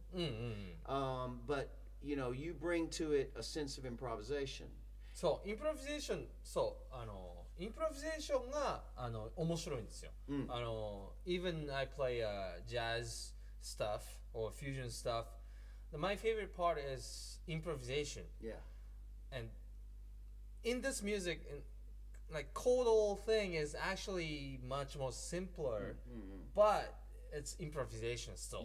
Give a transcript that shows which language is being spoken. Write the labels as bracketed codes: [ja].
[en] But you know, you bring to it a sense of improvisation. [ja] そう、インプロビゼーション、そうインプロビゼーションが面白いんですよ。 [en] Even I play jazz stuff or fusion stuff, my favorite part is improvisation. Yeah. And in this music, like chordal thing is actually much more simpler, but it's improvisation still.